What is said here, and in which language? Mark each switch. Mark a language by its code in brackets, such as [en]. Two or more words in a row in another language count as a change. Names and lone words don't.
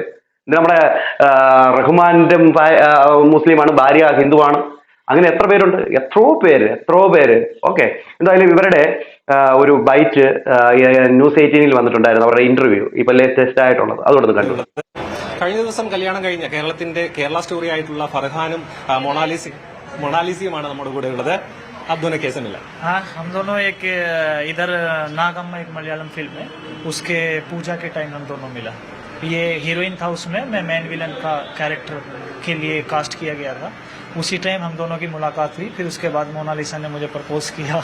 [ml] നമ്മുടെ റഹ്മാന്റെ മുസ്ലിമാണ്, ഭാര്യ ഹിന്ദുവാണ്, അങ്ങനെ എത്ര പേരുണ്ട്, എത്രയോ പേര്. ഓക്കെ, എന്തായാലും ഇവരുടെ ഒരു ബൈറ്റ് ന്യൂസ് 18 വന്നിട്ടുണ്ടായിരുന്നു, അവരുടെ ഇന്റർവ്യൂ ഇപ്പൊ ലേറ്റസ്റ്റ് ആയിട്ടുള്ളത്, അതുകൊണ്ട് കണ്ടു. കഴിഞ്ഞ ദിവസം കല്യാണം കഴിഞ്ഞ കേരള സ്റ്റോറി ആയിട്ടുള്ള ഫർഹാനും മൊണാലിസയുമാണ് നമ്മുടെ കൂടെ ഉള്ളത്. [hi] अब दोनों कैसे मिला? हाँ, हम दोनों एक इधर नागम्मा एक मलयालम फिल्म है, उसके पूजा के टाइम हम दोनों मिला. ये हीरोइन था उसमें, मैं [en] main villain [hi] का कैरेक्टर के लिए कास्ट किया गया था. उसी टाइम हम दोनों की मुलाकात हुई. फिर उसके बाद मोनालिसा ने मुझे प्रपोज किया.